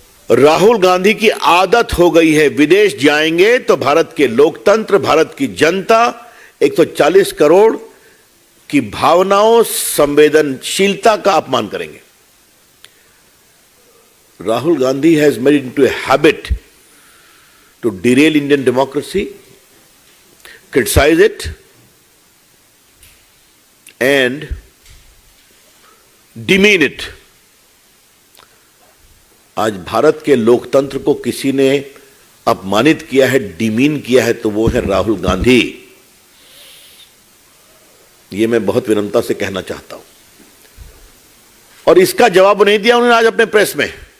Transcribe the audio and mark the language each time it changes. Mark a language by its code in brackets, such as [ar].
[hi] राहुल गांधी की आदत हो गई है, विदेश जाएंगे तो भारत के लोकतंत्र, भारत की जनता, 140 करोड़ की भावनाओं, संवेदनशीलता का अपमान करेंगे। [en] Rahul Gandhi has made it into a habit to derail Indian democracy, criticize it, and demean it. [hi] आज भारत के लोकतंत्र को किसी ने अपमानित किया है, डिमीन किया है, तो वो है राहुल गांधी। ये मैं बहुत विनम्रता से कहना चाहता हूं। और इसका जवाब नहीं दिया उन्होंने आज अपने प्रेस में।